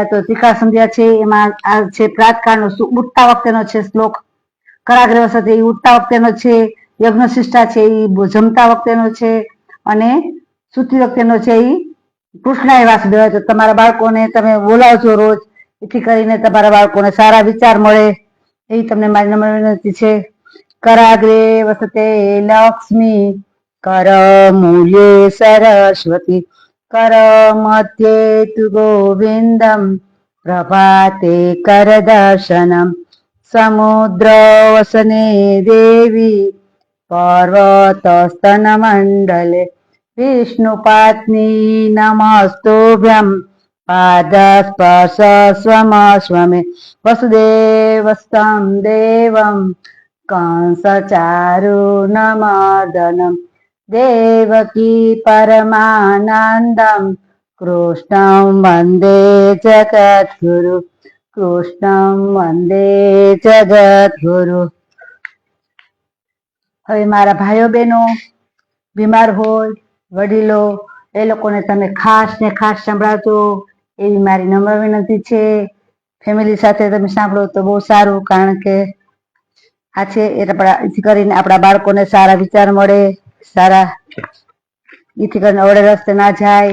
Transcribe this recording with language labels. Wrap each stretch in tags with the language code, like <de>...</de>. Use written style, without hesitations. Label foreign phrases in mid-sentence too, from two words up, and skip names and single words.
<gu>તો ત્રિકાળ સંધ્યા છે એમાં આ છે પ્રાતકાળનો ઉઠતા વખતેનો છે શ્લોક, કરાગ્રહ સાથે એ ઉઠતા વખતેનો છે, યજ્ઞ શિષ્ટા છે એ જમતા વખતેનો છે, અને સુતી વખતેનો છે એ</gu> <sa>कृष्णाय वासुदेवाय।</sa> <gu>તો તમારા બાળકોને તમે બોલાવજો રોજ, એથી કરીને તમારા બાળકોને સારા વિચાર મળે એવી તમને મારી નમ્ર વિનંતી છે।</gu> <sa>कराग्रे वसते लक्ष्मी कर मूल्ये सरस्वती कर मध्ये तु गोविंदम प्रभाते कर दर्शनम समुद्र वसने देवी पर्वतस्तन मंडले विष्णुपात्नी नमस्तुभ्यं पादस्पर्श स्वम स्वमे वसुदेवस्तं देवं कंसचारुणमर्दनम् देवकी परमानन्दं कृष्णं वन्दे जगद्गुरु कृष्णं वन्दे जगद्गुरु।</sa> <gu>હવે મારા ભાઈઓ બહેનો બીમાર હોય, વડીલો એ લોકોને તમે ખાસ ને ખાસ સંભળાવજો એવી મારી નમ્ર વિનંતી છે। ફેમિલી સાથે તમે સાંભળો તો બહુ સારું, કારણ કે આ છે એથી કરીને આપણા બાળકોને સારા વિચાર મળે, સારા એથી કરીને અવળે રસ્તે ના જાય।</gu>